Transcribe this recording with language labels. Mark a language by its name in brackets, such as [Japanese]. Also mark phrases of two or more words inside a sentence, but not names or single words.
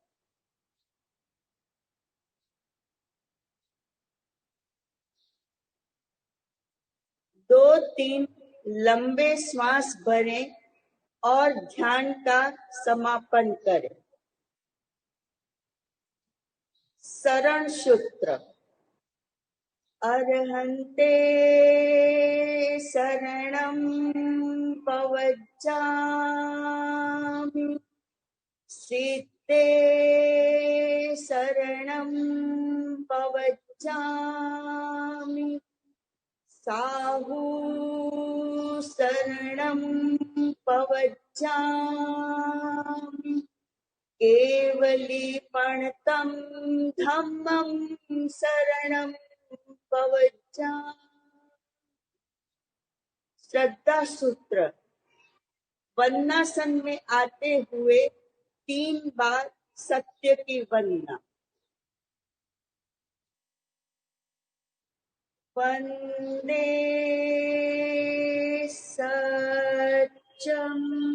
[Hindi] दो तीन लंबे श्वास भरें और ध्यान का समापन करें। शरण सूत्र: [Prakrit languages] अर्हन्ते शरणं पवज्जामि। सिद्धे शरणं पवज्जामि। साहू शरणं पवज्जामि। केवलीपणतं धम्मं शरणं पवज्जामि। [Hindi] श्रद्धा सूत्र: वंदनासन में आते हुए 3 बार सत्य की वंदना। [Sanskrit] वंदे सत्यम।